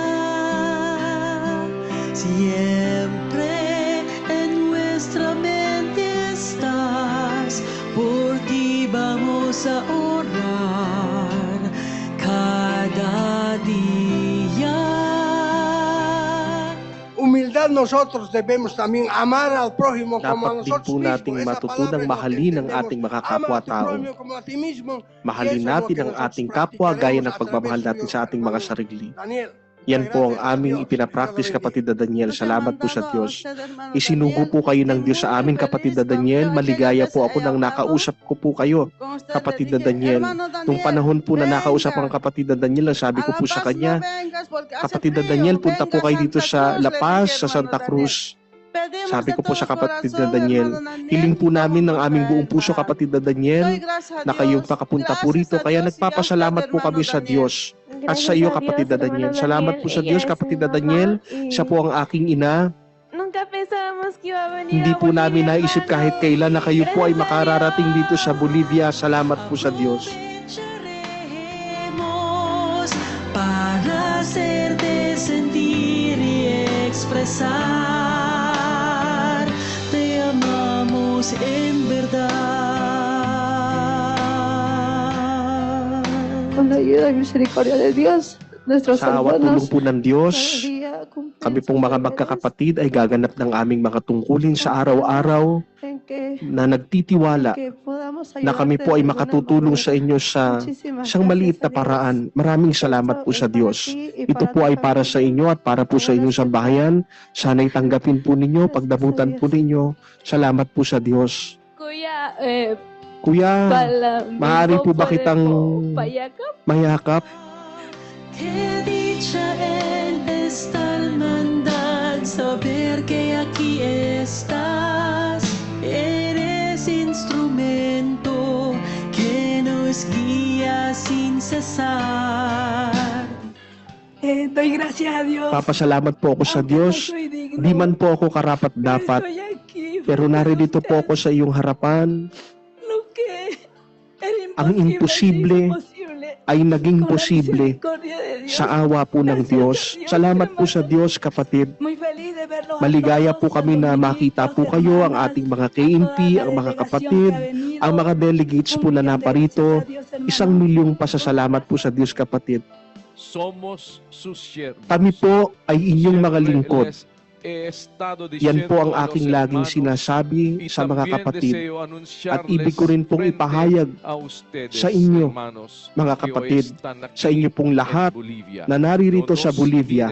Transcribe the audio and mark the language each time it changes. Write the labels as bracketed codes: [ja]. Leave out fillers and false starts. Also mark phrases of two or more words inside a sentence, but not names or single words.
[es] Siempre en nuestra mente estás, por ti vamos a orar cada día. Humildad, nosotros debemos también amar al prójimo como a [tl] Dapat din [es] nosotros [tl] po nating [es] mismos. Esa [tl] matutunang [es] palabra [tl] mahalin ang [es] entendemos, [tl] ating mga [es] ama a tu [tl] kapwa-tao. [es] prójimo como a ti mismo. [tl] Mahalin [es] Eso es lo [tl] natin [es] que [tl] ang [es] nosotros [tl] ating kapwa gaya [es] practicaremos [tl] ng [es] a [tl] pagmamahal [es] través de [tl] natin [es] Dios, [tl] sa ating mga [es] hermano [tl] sarili. [es] Daniel. [tl] Yan po ang [es] Gracias a [tl] aming [es] Dios. [tl] ipinapractice, [es] Dios lo [tl] kapatid na Daniel. [es] Nos ha [tl] Salamat po sa [es] mandado a [tl] Diyos. [es] usted, hermano [tl] Isinugo [es] Daniel, [tl] po kayo ng [es] y [tl] Diyos sa [es] muy [tl] amin, kapatid na [es] feliz, [tl] Daniel. [es] porque [tl] Maligaya po [es] aquella [tl] ako [es] vez [tl] nang [es] he [tl] nakausap ko po kayo, [es] con usted, [tl] kapatid [es] le [tl] na [es] dije, [tl] Daniel. [es] hermano [tl] Nung panahon po na nakausap ang [es] venga, [tl] kapatid na Daniel, ang sabi [es] a [tl] ko [es] La [tl] po sa [es] Paz [tl] kanya, [es] no vengas porque hace [tl] kapatid na [es] frío, [tl] Daniel, punta po [es] venga [tl] kayo dito [es] Santa [tl] sa [es] Cruz, [tl] La [es] le [tl] Paz, [es] dije, [tl] sa [es] hermano [tl] Santa [es] Daniel. [tl] Cruz. [es] Pedimos [tl] Sabi [es] de [tl] ko po [es] todo [tl] sa kapatid na [es] corazón, [tl] Daniel, [es] hermano Daniel, [tl] hiling po namin ng [es] vamos [tl] aming [es] a [tl] buong puso, [es] ir, [tl] kapatid na [es] Doy [tl] Daniel, [es] gracias a [tl] na kayong [es] Dios, [tl] pakapunta po [es] gracias [tl] rito. [es] a [tl] Kaya [es] Dios y a [tl] nagpapasalamat [es] usted, [tl] po kami [es] hermano [tl] sa [es] Daniel. [tl] Diyos at sa iyo, kapatid na Daniel. Salamat po sa Diyos, kapatid na Daniel. Siya po ang aking ina. [es] Nunca pensábamos que iba a venir [tl] Hindi [es] a [tl] po namin [es] Bolivia, [tl] naisip [es] hermano. [tl] kahit kailan na kayo po ay makararating dito sa Bolivia. Salamat po sa Diyos. [es] Aprovecharemos para hacerte sentir y expresar. Te amamos en verdad. Con la ayuda y misericordia de Dios, nuestros [tl] Sa awa tulong [es] hermanos [tl] po ng Diyos, [es] cada día cumplen [tl] kami [es] sus [tl] pong mga [es] deberes [tl] magkakapatid ay gaganap ng aming mga tungkulin sa araw-araw [es] en que, [tl] na nagtitiwala [es] que podamos [tl] na kami [es] ayudarte [tl] po ay [es] de alguna [tl] makatutulong [es] manera. [tl] sa inyo sa [es] Muchísimas [tl] isang maliit na [es] gracias a Dios. [tl] paraan. Maraming salamat po sa Diyos. Ito po ay para sa inyo at para po sa inyong sambahayan. Sana'y tanggapin po ninyo, pagdamutan po ninyo. Salamat po sa Diyos. Kuya, Kuya, maaari po ba kitang payakap? mayakap? [es] Qué dicha en esta hermandad, saber que aquí estás. Eres instrumento que nos guía sin cesar. Doy gracias a Dios. [tl] Papasalamat po ako sa Diyos. Di man po ako karapat dapat, pero naririto po ako sa iyong harapan. Ang imposible ay naging posible sa awa po ng Diyos. Salamat po sa Diyos, kapatid. Maligaya po kami na makita po kayo, ang ating mga KNP, ang mga kapatid, ang mga delegates po na naparito. 1,000,000 pasasalamat po sa Diyos, kapatid. [es] Somos sus siervos. [tl] Kami po ay inyong mga lingkod. Yan po ang Yan aking laging sinasabi sa mga kapatid. At ibig ko rin pong ipahayag sa inyo, mga kapatid, sa inyo pong lahat na naririto sa Bolivia.